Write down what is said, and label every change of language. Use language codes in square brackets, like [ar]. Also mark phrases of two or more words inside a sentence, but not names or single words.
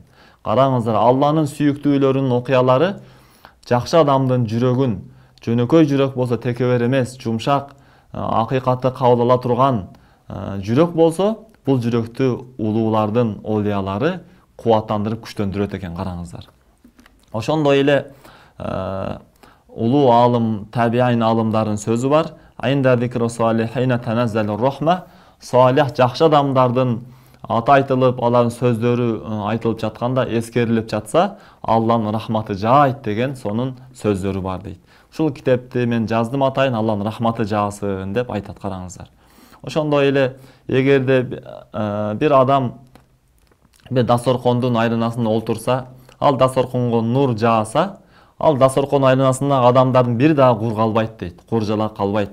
[ky] Караңыздар, Алланын сүйүктүүлөрүнүн окуялары жакшы адамдын жүрөгүн, жөнөкөй жүрөк болсо текебер эмес, жумшак, акыйкатты кабыл ала турган жүрөк болсо, бул жүрөктү улуулардын олиялары кубаттандырып күчтөндүрөт экен. Караңыздар. Ошондой эле улуу аалым, табиин аалымдардын сөзү бар. [ar] عند ذكر الصالحين تتنزل الرحمة. [ky] Салих жакшы адамдардын аты айтылып, алардын сөздөрү айтылып жатканда, эскерилип жатса, Алланын рахматы жаайт деген сонун сөздөрү бар дейт. Ушул китепти мен жаздым атайын, Алланын рахматы жаасын деп айтат. Караңыздар. Ошондой эле эгерде бир адам бир дасторкондун айланасында олтурса, ал дасторконго нур жааса, ал дасторкон айланасындагы адамдардын бири дагы кур калбайт дейт, кур жала калбайт.